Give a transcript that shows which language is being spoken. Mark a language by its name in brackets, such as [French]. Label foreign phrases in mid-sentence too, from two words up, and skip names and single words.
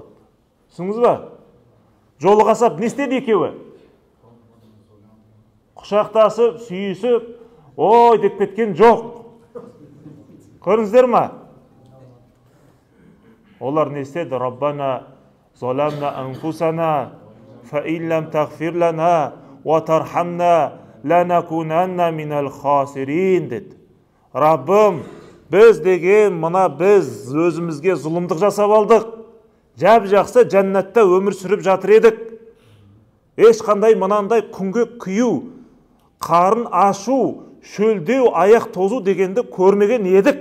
[Kazakh] Түсіңіз ба? Жолығасап не істеді екеуі? Құшақтасып, сүйісіп, ой деп кеткен жоқ. Көріңіздер ма? Олар не істеді? [Arabic] ربنا ظلمنا أنفسنا فإن لم تغفر لنا وترحمنا لنكونن من الخاسرين деді. [Kazakh] Раббым, біз деген мына біз өзімізге зұлымдық жасап алдық. Жап-жақсы жәннатта өмір сүріп жатыр едік. Ешқандай мынандай күнге күйу, қарын ашу, шөлдеу, аяқ тозу дегенді көрмеген едік.